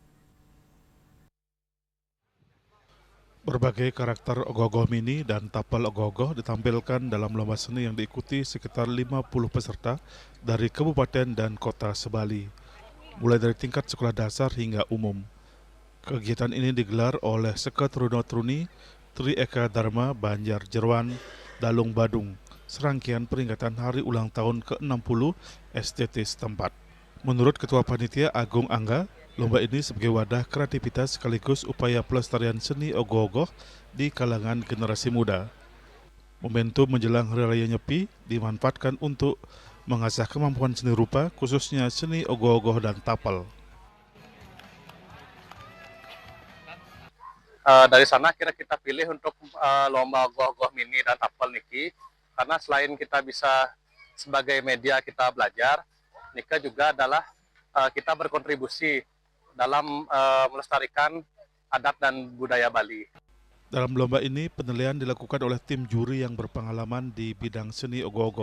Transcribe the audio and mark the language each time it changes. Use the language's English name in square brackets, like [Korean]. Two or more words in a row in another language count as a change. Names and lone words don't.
[Indonesian] Berbagai karakter ogoh-ogoh mini dan tapel ogoh-ogoh ditampilkan dalam lomba seni yang diikuti sekitar 50 peserta dari kabupaten dan kota sebali, mulai dari tingkat sekolah dasar hingga umum. Kegiatan ini digelar oleh Seket Runo Truni, Tri Eka Dharma, Banjar Jerwan, Dalung Badung, serangkaian peringatan hari ulang tahun ke-60 STT setempat. Menurut Ketua Panitia Agung Angga, lomba ini sebagai wadah kreativitas sekaligus upaya pelestarian seni ogoh-ogoh di kalangan generasi muda. Momentum menjelang Hari Raya Nyepi dimanfaatkan untuk mengasah kemampuan seni rupa, khususnya seni ogoh-ogoh dan tapel. Dari sana kita pilih untuk lomba ogoh-ogoh mini dan tapel niki, karena selain kita bisa sebagai media kita belajar, Nika juga adalah kita berkontribusi dalam melestarikan adat dan budaya Bali. Dalam lomba ini, penilaian dilakukan oleh tim juri yang berpengalaman di bidang seni ogoh-ogoh.